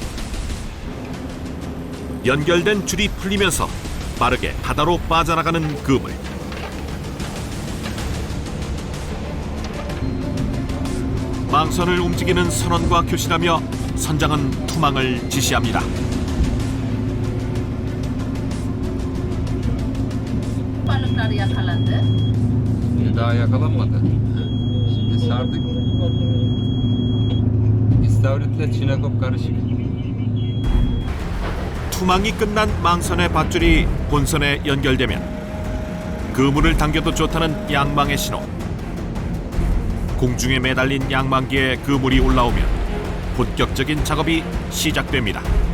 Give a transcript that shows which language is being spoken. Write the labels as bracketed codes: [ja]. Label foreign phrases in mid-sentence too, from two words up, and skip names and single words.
[ko] 연결된 줄이 풀리면서 빠르게 바다로 빠져나가는 그물. 망선을 움직이는 선원과 교신하며 선장은 투망을 지시합니다. [tr] Balıklar yakalandı. Daha yakalanmadı. Şimdi sardık. İstavritle çinekop karışık. [ko] 투망이 끝난 망선의 밧줄이 본선에 연결되면 그물을 당겨도 좋다는 양망의 신호. 공중에 매달린 양망기에 그물이 올라오면 본격적인 작업이 시작됩니다.